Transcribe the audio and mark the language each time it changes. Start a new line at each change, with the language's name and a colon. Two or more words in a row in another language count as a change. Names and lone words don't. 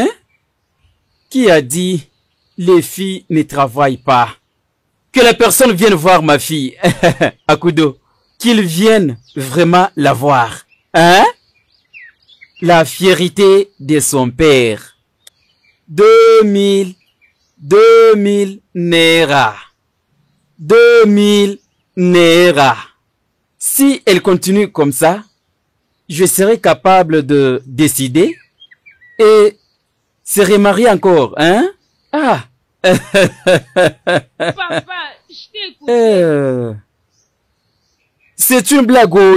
French: Qui a dit les filles ne travaillent pas? Que la personne vienne voir ma fille, Akudo. Qu'ils viennent vraiment la voir. Hein? La fierté de son père. 2000 naira. 2000 naira. Si elle continue comme ça, je serai capable de décider et se remarier encore, hein? Ah! Papa, je t'ai écouté. C'est une blague, oh.